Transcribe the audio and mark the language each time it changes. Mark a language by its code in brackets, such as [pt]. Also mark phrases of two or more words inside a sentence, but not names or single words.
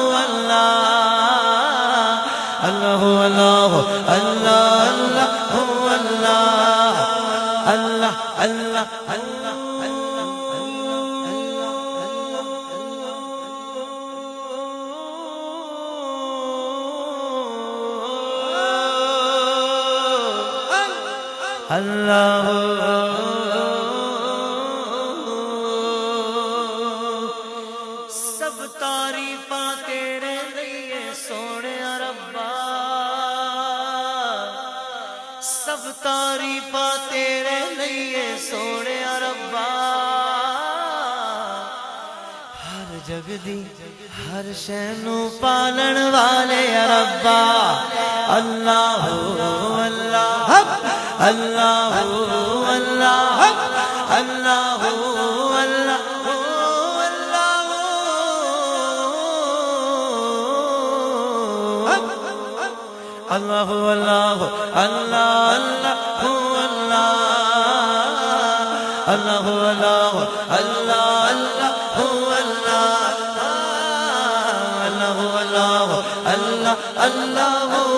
[ar] الله الله الله الله الله الله الله [pa] سب تعریفاں تیرے لئی سوہنے ربا، سب تعریفاں تیرے لئی سوہنے ربا. ہر جگ دی ہر شے نوں پالن والے ربا. [ar] الله الله الله الله الله الله الله الله الله الله الله الله الله الله الله